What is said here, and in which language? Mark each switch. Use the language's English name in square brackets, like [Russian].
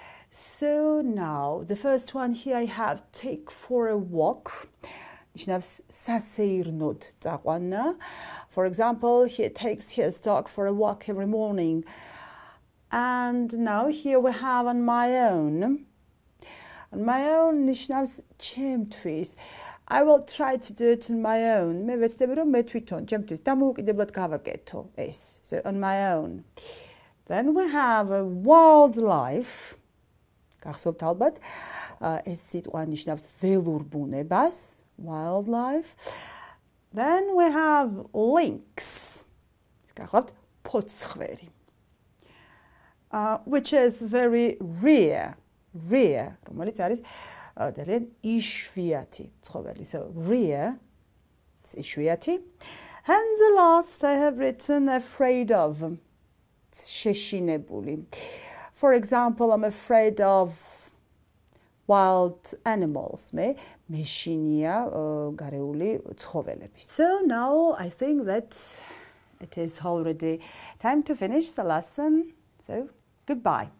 [English] So now the first one here I have take for a walk. [Georgian] ნიშნავს სასეირნოდ წაყვანა. [English] For example, he takes his dog for a walk every morning. And now here we have on my own. On my own [Georgian] ნიშნავს ჩემთვის. [English] I will try to do it on my own. [Georgian] მე ვეცდები რომ მე თვითონ ჩემთვის დამოუკიდებლად გავაკეთო ეს. [English] So on my own. Then we have a wildlife. [Georgian] გახსოვთ ალბათ, ეს სიტყვა ნიშნავს ველურ ბუნებას, wildlife. [English] Then we have lynx. [Georgian] გახსოვთ, ფოცხვერი. [English] Which is very rare, [Georgian] რომელიც არის ძალიან იშვიათი ცხოველი. [English] So rare, it's იშვიათი. And the last I have written afraid of. შეშინებული. For example, I'm afraid of wild animals. [Georgian] მე მეშინია გარეული ცხოველები. [English] So now I think that it is already time to finish the lesson. So goodbye.